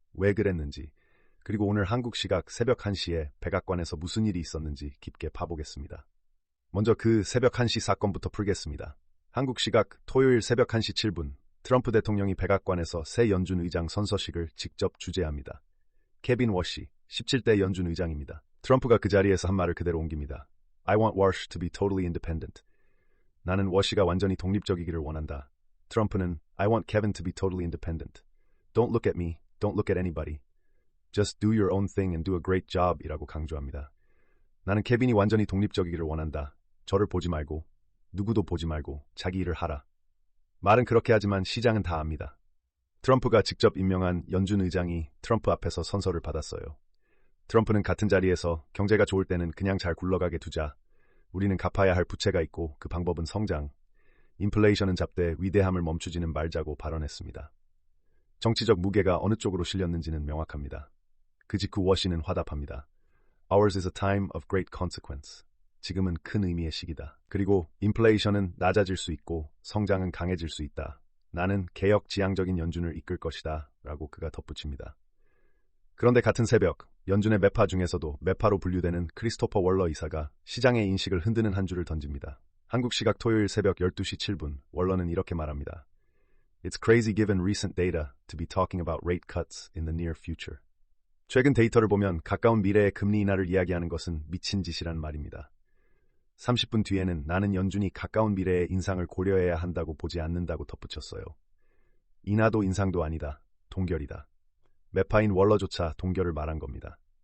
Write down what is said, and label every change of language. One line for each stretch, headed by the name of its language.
Korean: 왜 그랬는지, 그리고 오늘 한국 시각 새벽 1시에 백악관에서 무슨 일이 있었는지 깊게 파보겠습니다. 먼저 그 새벽 1시 사건부터 풀겠습니다. 한국 시각 토요일 새벽 1시 7분, 트럼프 대통령이 백악관에서 새 연준 의장 선서식을 직접 주재합니다. 케빈 워시, 17대 연준 의장입니다. 트럼프가 그 자리에서 한 말을 그대로 옮깁니다.
English: I want Wash to be totally independent.
Korean: 나는 워시가 완전히 독립적이기를 원한다. 트럼프는
English: I want Kevin to be totally independent. Don't look at me. Don't look at anybody. Just do your own thing and do a great job
Korean: 이라고 강조합니다. 나는 케빈이 완전히 독립적이기를 원한다. 저를 보지 말고, 누구도 보지 말고 자기 일을 하라. 말은 그렇게 하지만 시장은 다 압니다. 트럼프가 직접 임명한 연준 의장이 트럼프 앞에서 선서를 받았어요. 트럼프는 같은 자리에서 경제가 좋을 때는 그냥 잘 굴러가게 두자. 우리는 갚아야 할 부채가 있고 그 방법은 성장. 인플레이션은 잡되 위대함을 멈추지는 말자고 발언했습니다. 정치적 무게가 어느 쪽으로 실렸는지는 명확합니다. 그 직후 워시는 화답합니다.
English: Ours is a time of great consequence.
Korean: 지금은 큰 의미의 시기다. 그리고 인플레이션은 낮아질 수 있고 성장은 강해질 수 있다. 나는 개혁 지향적인 연준을 이끌 것이다. 라고 그가 덧붙입니다. 그런데 같은 새벽, 연준의 매파 중에서도 매파로 분류되는 크리스토퍼 월러 이사가 시장의 인식을 흔드는 한 줄을 던집니다. 한국 시각 토요일 새벽 12시 7분, 월러는 이렇게 말합니다.
English: It's crazy given recent data to be talking about rate cuts in the near future.
Korean: 최근 데이터를 보면 가까운 미래의 금리 인하를 이야기하는 것은 미친 짓이란 말입니다. 30분 뒤에는 나는 연준이 가까운 미래의 인상을 고려해야 한다고 보지 않는다고 덧붙였어요. 인하도 인상도 아니다. 동결이다. 매파인 월러조차 동결을 말한 겁니다.